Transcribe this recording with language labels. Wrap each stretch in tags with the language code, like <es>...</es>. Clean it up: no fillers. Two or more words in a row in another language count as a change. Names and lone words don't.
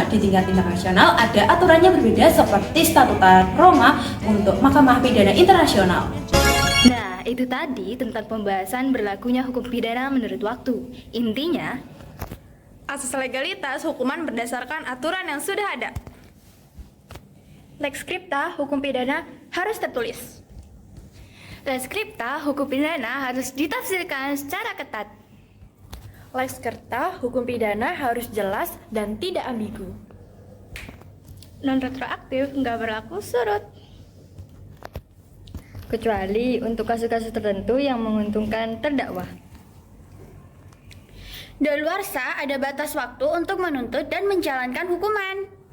<id>Di tingkat internasional ada aturannya berbeda seperti Statuta Roma untuk Mahkamah Pidana Internasional. Nah, itu tadi tentang pembahasan berlakunya hukum pidana menurut waktu. Intinya, Asas legalitas hukuman berdasarkan aturan yang sudah ada.</id> <la>Lex scripta,</la> <id>hukum pidana harus tertulis.</id> <la>lex scripta,</la> <id>hukum pidana harus ditafsirkan secara ketat.</id> <la>Lex scripta,</la> <id>hukum pidana harus jelas dan tidak ambigu. Non retroaktif nggak berlaku surut. kecuali untuk kasus-kasus tertentu yang menguntungkan terdakwa. Daluarsa ada batas waktu untuk menuntut dan menjalankan hukuman.</id>